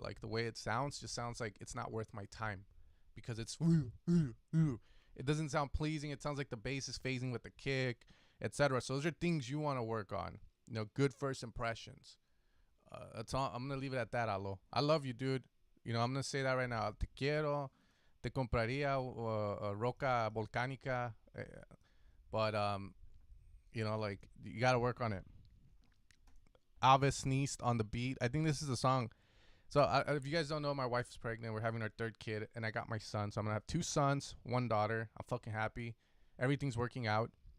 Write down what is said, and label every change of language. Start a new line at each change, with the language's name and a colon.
English: Like the way it sounds just sounds like it's not worth my time, because it's it doesn't sound pleasing. It sounds like the bass is phasing with the kick, etc. So those are things you want to work on. You know, good first impressions. That's all. I'm gonna leave it at that, Alo. I love you, dude. You know, I'm gonna say that right now.
Spanish: Te quiero. Te compraría roca volcánica.
English: But you know, like, you gotta work on it. Ava sneezed on the beat. I think this is a song. So if you guys don't know, my wife is pregnant. We're having our third kid, and I got my son. So I'm gonna have 2 sons, 1 daughter. I'm fucking happy. Everything's working out.